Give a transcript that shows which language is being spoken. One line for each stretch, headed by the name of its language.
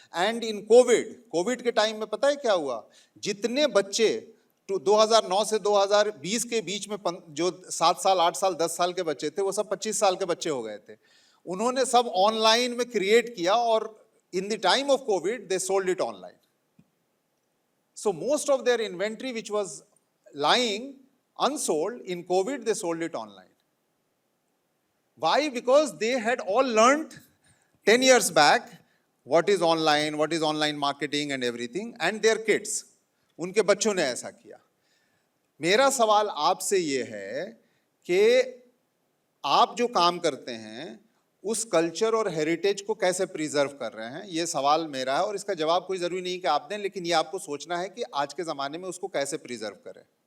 Hindi: And in Covid के time में पता है क्या हुआ? जितने बच्चे 2009 से 2020 के बीच में जो 7 साल, 8 साल, 10 साल के बच्चे थे, वो सब 25 साल के बच्चे हो गए थे। उन्होंने सब ऑनलाइन में क्रिएट किया, और
English: In the time of COVID they sold it online. So most of their inventory which was lying unsold in COVID, they sold it online. Why? Because they had all learned 10 years back what is online marketing and everything, and their kids,
Hindi: उनके बच्चों ने ऐसा किया। मेरा सवाल आपसे ये है कि आप जो काम करते हैं उस कल्चर और हेरिटेज को कैसे प्रिजर्व कर रहे हैं, ये सवाल मेरा है। और इसका जवाब कोई जरूरी नहीं कि आप दें, लेकिन ये आपको सोचना है कि आज के ज़माने में उसको कैसे प्रिजर्व करें।